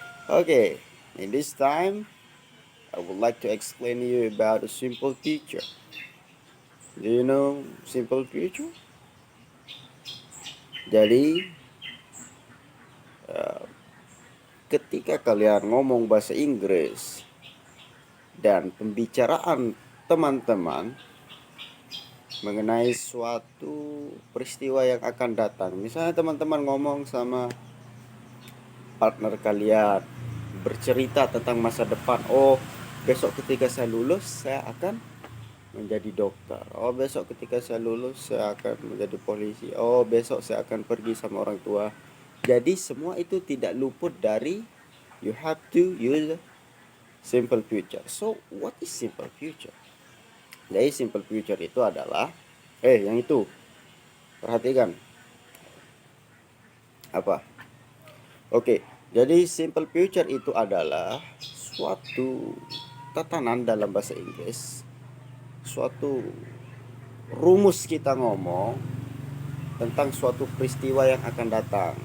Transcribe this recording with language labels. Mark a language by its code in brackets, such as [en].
[en] Okay, in this time, I would like to explain to you about a simple future. Do you know simple future? [id] Jadi, ketika kalian ngomong bahasa Inggris dan pembicaraan teman-teman mengenai suatu peristiwa yang akan datang, misalnya teman-teman ngomong sama partner kalian, bercerita tentang masa depan. Oh, besok ketika saya lulus saya akan menjadi dokter. Oh, besok ketika saya lulus saya akan menjadi polisi. Oh, besok saya akan pergi sama orang tua. Jadi semua itu tidak luput dari [en] you have to use simple future. So what is simple future? [id] Jadi simple future itu adalah yang itu perhatikan apa? Oke, jadi simple future itu adalah suatu tatanan dalam bahasa Inggris, suatu rumus kita ngomong tentang suatu peristiwa yang akan datang.